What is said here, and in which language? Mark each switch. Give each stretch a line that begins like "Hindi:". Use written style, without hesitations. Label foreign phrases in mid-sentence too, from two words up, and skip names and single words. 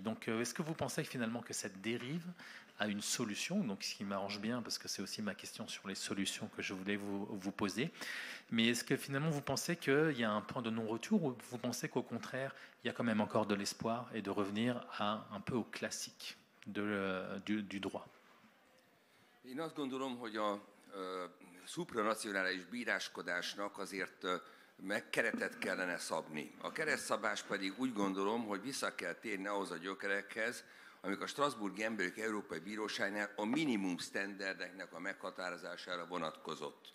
French: Donc, est-ce que vous pensez finalement que cette dérive a une solution, donc ce qui m'arrange bien parce que c'est aussi ma question sur les solutions que je voulais vous poser. Mais est-ce que finalement vous pensez qu'il y a un point de non-retour ou vous pensez qu'au contraire il y a quand même encore de l'espoir et de revenir un peu au classique du droit?
Hungarian: Én azt gondolom, hogy a szupranacionális bíráskodásnak azért keretet kellene szabni. A keretszabás pedig úgy gondolom, hogy vissza kell térni ahhoz a gyökerekhez, amik a Strasbourgi Emberjogi Európai Bíróságnál a minimum standardeknek a meghatározására vonatkozott.